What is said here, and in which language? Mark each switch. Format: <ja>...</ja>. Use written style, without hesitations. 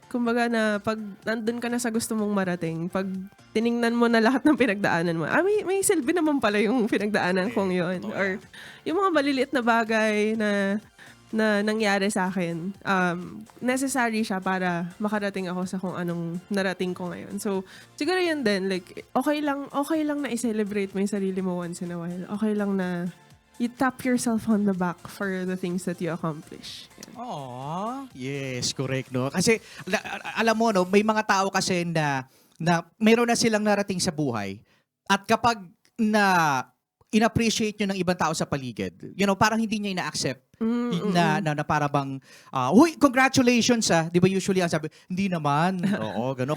<tl>Kumbaga na pag nandun ka na sa gusto mong marating, pag tiningnan mo na lahat ng pinagdaanan mo, may silbi naman pala yung pinagdaanan kong yun. Or yung mga maliliit na bagay na nangyari sa akin, necessary siya para makarating ako sa kung anong narating ko ngayon. So, siguro yun din, like, okay lang na i-celebrate mo yung sarili mo</tl> <en>once in a while.</en> <tl>Okay lang na</tl> <en>you tap yourself on the back for the things that you accomplish.</en> <tl>Yan.</tl> <en>Aww. Yes, correct, no?</en> <tl>Kasi, alam mo, no, may mga tao kasi na mayroon na silang narating sa buhay at kapag in-appreciate nyo ng ibang tao sa paligid, parang hindi niya ina-accept na para bang, huy, congratulations di ba usually ang sabi, hindi naman, oo, gano'n.</tl>